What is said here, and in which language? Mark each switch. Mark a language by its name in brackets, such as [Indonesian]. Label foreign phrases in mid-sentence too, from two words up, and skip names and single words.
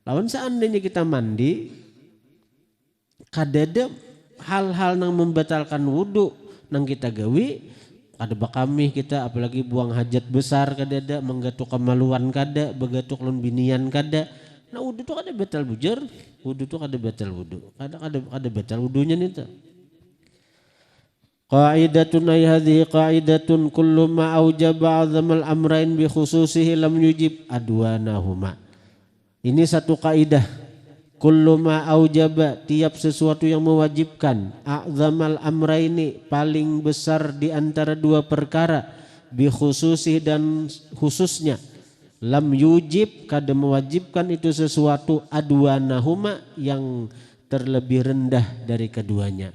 [Banjar] Lawan seandainya kita mandi, kadada hal-hal yang membatalkan wudhu nang kita gawi, kada bakami kita apalagi buang hajat besar kadada, menggatuk kemaluan kada, begatuk lon binian kada. Nah wudhu tuh kada batal bujur, wudhu tuh kada batal wudhu, kada batal wudhunya nih tuh. [Arabic] قاعدة أي هذه قاعدة كل ما أوجب أعظم الأمرين بخصوصه لم يوجب أدونهما. [Banjar] Ini satu kaidah. [Arabic] كل ما أوجب, [Banjar] tiap sesuatu yang mewajibkan, [Arabic] أعظم الأمرين, [Banjar] paling besar di antara dua perkara, [Arabic] بخصوصه [Banjar] dan khususnya, [Arabic] لم يوجب, [Banjar] kada mewajibkan itu sesuatu, adwanahuma, yang terlebih rendah dari keduanya.